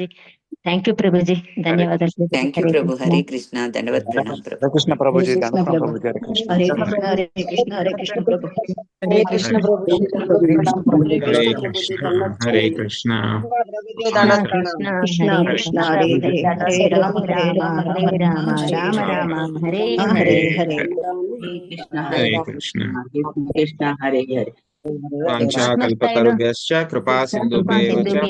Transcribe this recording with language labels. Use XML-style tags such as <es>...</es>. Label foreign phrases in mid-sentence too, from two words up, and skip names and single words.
<en>thank you</en> <te>ప్రభుజీ, ధన్యవాదాలు ప్రభుజీ.</te> <en>thank you</en> <te>హరే ప్రభు. కృష్ణ. హరే కృష్ణ. దండవత్ ప్రణాం ప్రభు. హరే కృష్ణ ప్రభుజీ, హరే కృష్ణ దండోత్సవం ప్రభు. ప్రభుజీ, హరే కృష్ణ. హరే కృష్ణ హరే కృష్ణ హరే కృష్ణ ప్రభు. హరే కృష్ణ ప్రభు</te> <sa>హరే హరే కృష్ణ హరే కృష్ణ దండవత్ కృష్ణ ప్రణాం. కృష్ణ హరే హరే కృష్ణ కృష్ణ హరే హరే రామ హరే రామ హరే రామ రామ రామ హరే హరే హరే. హరే హరే కృష్ణ హరే హరే కృష్ణ కృష్ణ హరే హరే. వాంఛాకల్పతరుభ్యశ్చ కృపా సింధుభ్యేవ చ</sa>